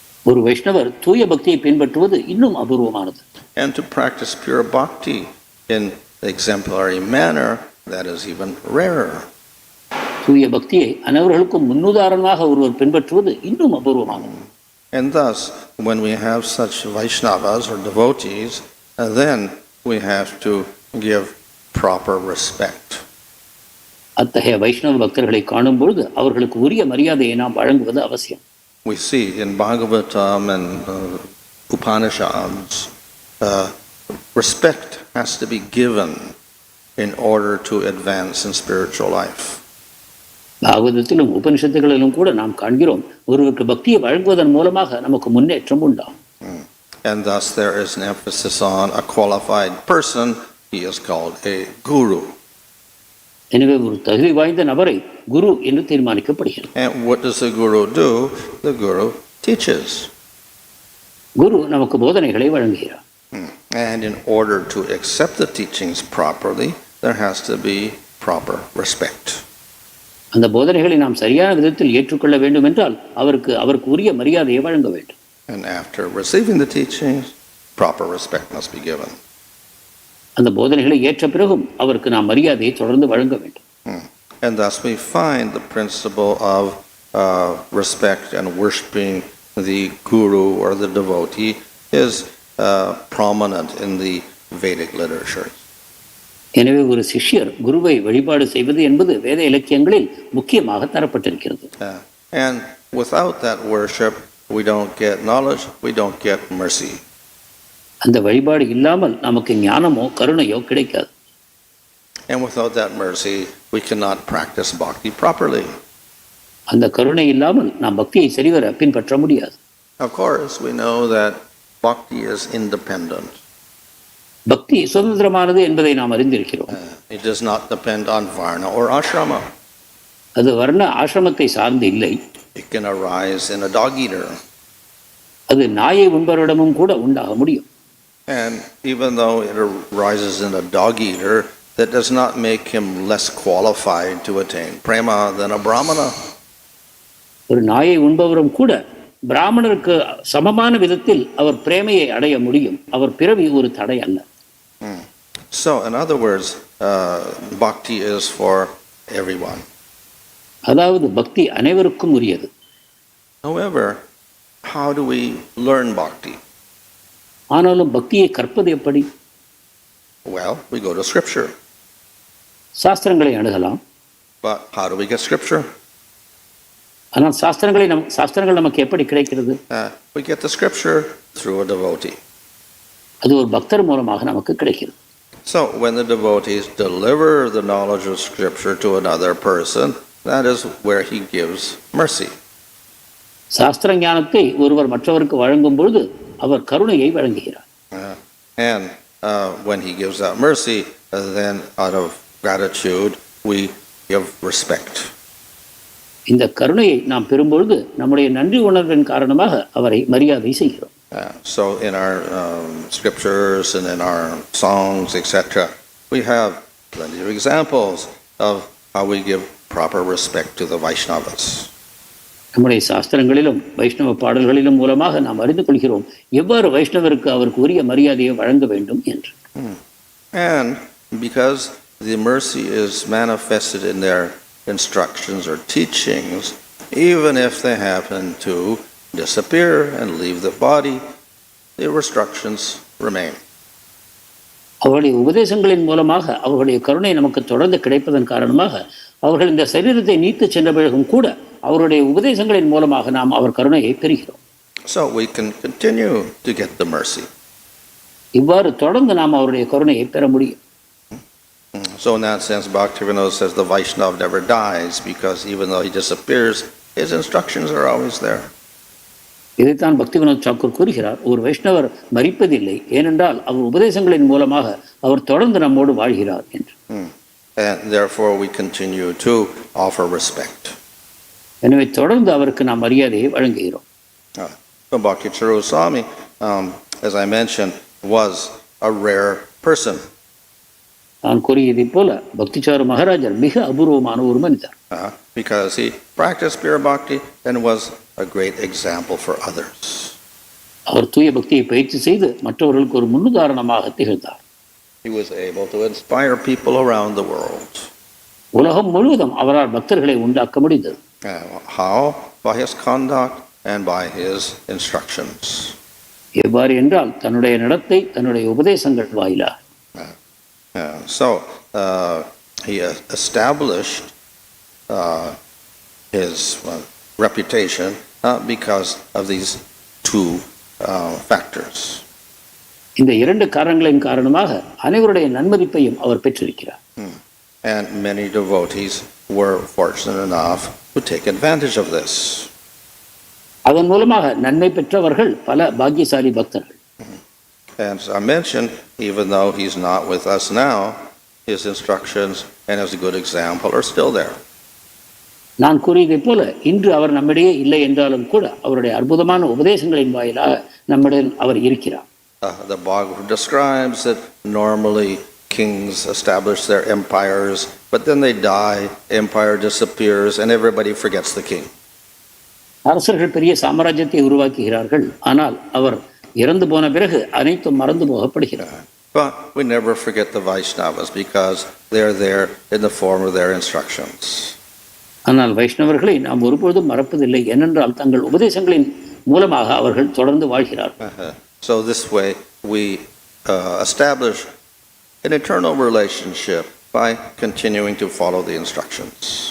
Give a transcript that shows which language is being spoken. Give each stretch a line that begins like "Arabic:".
Tamil: ஒரு வைஷ்ணவர் தூய பக்தியை பின்பற்றுவது இன்னும் அபூர்வமானது.
English: And to practice pure bhakti in the exemplary manner, that is even rarer.
Tamil: தூய பக்தியை அனைவர்களுக்கும் முன்னுதாரணமாக ஒருவர் பின்பற்றுவது இன்னும் அபூர்வமானது.
English: And thus, when we have such Vaishnavas or devotees, then we have to give proper respect.
Tamil: அத்தகைய வைஷ்ணவ பக்தர்களை காணும் பொழுது அவர்களுக்கு உரிய மரியாதையை நாம் வழங்குவது அவசியம்.
English: We see in Bhagavatam and Upanishads, respect has to be given in order to advance in spiritual life.
Tamil: பாகவதத்திலும் உபனிஷத்துகளிலும் கூட நாம் காண்கிறோம், ஒருவருக்கு பக்தியை வழங்குவதன் மூலமாக நமக்கு முன்னேற்றம் உண்டாகும்.
English: And thus there is an emphasis on a qualified person. He is called a guru.
Tamil: எனவே ஒரு தகுதி வாய்ந்த நபரை குரு என்று தீர்மானிக்கப்படுகிறது.
English: And what does the guru do? The guru teaches.
Tamil: குரு நமக்கு போதனைகளை வழங்குகிறார்.
English: And in order to accept the teachings properly, there has to be proper respect.
Tamil: அந்த போதனைகளை நாம் சரியான விதத்தில் ஏற்றுக்கொள்ள வேண்டும் என்றால் அவருக்கு உரிய மரியாதையை வழங்க வேண்டும்.
English: And after receiving the teachings, proper respect must be given.
Tamil: அந்த போதனைகளை ஏற்ற பிறகும் அவருக்கு நாம் மரியாதையை தொடர்ந்து வழங்க வேண்டும்.
English: And thus we find the principle of respect and worshiping the guru or the devotee is prominent in the Vedic literature.
Tamil: எனவே ஒரு சிஷ்யர் குருவை வழிபாடு செய்வது என்பது வேத இலக்கியங்களில் முக்கியமாக தரப்பட்டிருக்கிறது.
English: And without that worship, we don't get knowledge, we don't get mercy.
Tamil: அந்த வழிபாடு இல்லாமல் நமக்கு ஞானமோ கருணையோ கிடைக்காது.
English: And without that mercy, we cannot practice bhakti properly.
Tamil: அந்த கருணை இல்லாமல் நாம் பக்தியை சரிவர பின்பற்ற முடியாது.
English: Of course, we know that bhakti is independent.
Tamil: பக்தி சுதந்திரமானது என்பதை நாம் அறிந்திருக்கிறோம்.
English: It does not depend on varna or ashrama.
Tamil: அது வர்ண ஆசிரமத்தை சார்ந்து இல்லை.
English: It can arise in a dog eater.
Tamil: அது நாயை உண்பவரிடமும் கூட உண்டாக முடியும்.
English: And even though it arises in a dog eater, that does not make him less qualified to attain prema than a brahmana.
Tamil: ஒரு நாயை உண்பவரும் கூட பிராமணருக்கு சமமான விதத்தில் அவர் பிரேமையை அடைய முடியும். அவர் பிறவி ஒரு தடை அல்ல.
English: So in other words, bhakti is for everyone.
Tamil: அதாவது பக்தி அனைவருக்கும் உரியது.
English: However, how do we learn bhakti?
Tamil: ஆனாலும் பக்தியை கற்பது எப்படி?
English: Well, we go to scripture.
Tamil: சாஸ்திரங்களை அணுகலாம்.
English: But how do we get scripture?
Tamil: ஆனால் சாஸ்திரங்கள் நமக்கு எப்படி கிடைக்கிறது?
English: We get the scripture through a devotee.
Tamil: அது ஒரு பக்தர் மூலமாக நமக்கு கிடைக்கிறது.
English: So when the devotees deliver the knowledge of scripture to another person, that is where he gives mercy.
Tamil: சாஸ்திர ஞானத்தை ஒருவர் மற்றவருக்கு வழங்கும் பொழுது அவர் கருணையை வழங்குகிறார்.
English: And when he gives that mercy, then out of gratitude we give respect.
Tamil: இந்த கருணையை நாம் பெறும்பொழுது நம்முடைய நன்றி உணர்வின் காரணமாக அவரை மரியாதை செய்கிறோம்.
English: So in our scriptures and in our songs, etc., we have plenty of examples of how we give proper respect to the Vaishnavas.
Tamil: நம்முடைய சாஸ்திரங்களிலும் வைஷ்ணவ பாடல்களிலும் மூலமாக நாம் அறிந்து கொள்கிறோம் எவ்வாறு வைஷ்ணவருக்கு அவருக்கு உரிய மரியாதையை வழங்க வேண்டும் என்று.
English: And because the mercy is manifested in their instructions or teachings, even if they happen to disappear and leave the body, the restrictions remain.
Tamil: அவருடைய உபதேசங்களின் மூலமாக அவர்களுடைய கருணை நமக்கு தொடர்ந்து கிடைப்பதன் காரணமாக அவர்கள் இந்த சரீரத்தை நீத்து சென்ற பிறகும் கூட அவருடைய உபதேசங்களின் மூலமாக நாம் அவர் கருணையை பெறுகிறோம்.
English: So we can continue to get the mercy.
Tamil: இவ்வாறு தொடர்ந்து நாம் அவருடைய கருணையை பெற முடியும்.
English: So in that sense, Bhaktivinoda says the Vaishnava never dies because even though he disappears, his instructions are always there.
Tamil: இதைத்தான் பக்திவினோத் தாக்கூர் கூறுகிறார், ஒரு வைஷ்ணவர் மரிப்பதில்லை, ஏனென்றால் அவர் உபதேசங்களின் மூலமாக அவர் தொடர்ந்து நம்மோடு வாழ்கிறார் என்று.
English: And therefore we continue to offer respect.
Tamil: எனவே தொடர்ந்து அவருக்கு நாம் மரியாதையை வழங்குகிறோம்.
English: Bhakti Swami, as I mentioned, was a rare person.
Tamil: நான் கூறியதை போல பக்திச்சாரு மகாராஜர் மிக அபூர்வமான ஒரு மனிதர்.
English: Because he practiced pure bhakti and was a great example for others.
Tamil: அவர் தூய பக்தியை பயிற்சி செய்து மற்றவர்களுக்கு ஒரு முன்னுதாரணமாக திகழ்ந்தார்.
English: He was able to inspire people around the world.
Tamil: உலகம் முழுவதும் அவரால் பக்தர்களை உண்டாக்க முடிந்தது.
English: How? By his conduct and by his instructions.
Tamil: எவ்வாறு என்றால் தன்னுடைய நடத்தை, தன்னுடைய உபதேசங்கள் வாயிலாக.
English: So he established his reputation because of these two factors.
Tamil: இந்த இரண்டு காரணங்களின் காரணமாக அனைவருடைய நன்மதிப்பையும் அவர் பெற்றிருக்கிறார்.
English: And many devotees were fortunate enough to take advantage of this.
Tamil: அதன் மூலமாக நன்மை பெற்றவர்கள் பல பாக்கியசாலி பக்தர்கள்.
English: And as I mentioned, even though he's not with us now, his instructions and his good example are still there.
Tamil: நான் கூறியதை போல இன்று அவர் நம்மிடையே இல்லை என்றாலும் கூட அவருடைய அற்புதமான உபதேசங்களின் வாயிலாக நம்மிடம் அவர் இருக்கிறார்.
English: The bhago describes that normally kings establish their empires, but then they die, empire disappears, and everybody forgets the king.
Tamil: அரசர்கள் பெரிய சாம்ராஜ்யத்தை உருவாக்குகிறார்கள், ஆனால் அவர் இறந்து போன பிறகு அனைத்தும் மறந்து போகப்படுகிறார்.
English: But we never forget the Vaishnavas because they are there in the form of their instructions.
Tamil: ஆனால் வைஷ்ணவர்களை நாம் ஒருபொழுதும் மறப்பதில்லை, ஏனென்றால் தங்கள் உபதேசங்களின் மூலமாக அவர்கள் தொடர்ந்து வாழ்கிறார்கள்.
English: So this way we establish an eternal relationship by continuing to follow the instructions.